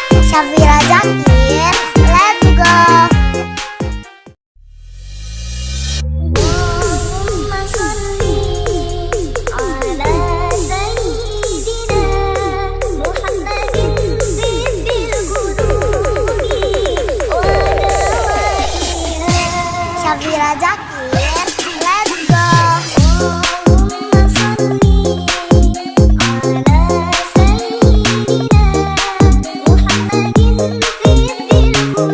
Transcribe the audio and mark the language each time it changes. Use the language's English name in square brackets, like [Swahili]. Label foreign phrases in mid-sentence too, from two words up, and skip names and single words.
[English] Syafira Zakir, let's go. [Arabic] اللهم صل على سيدنا محمد طب القلوب ودوائها. [English] Syafira Zakir, let's go. [Arabic] اللهم صل على سيدنا محمد طب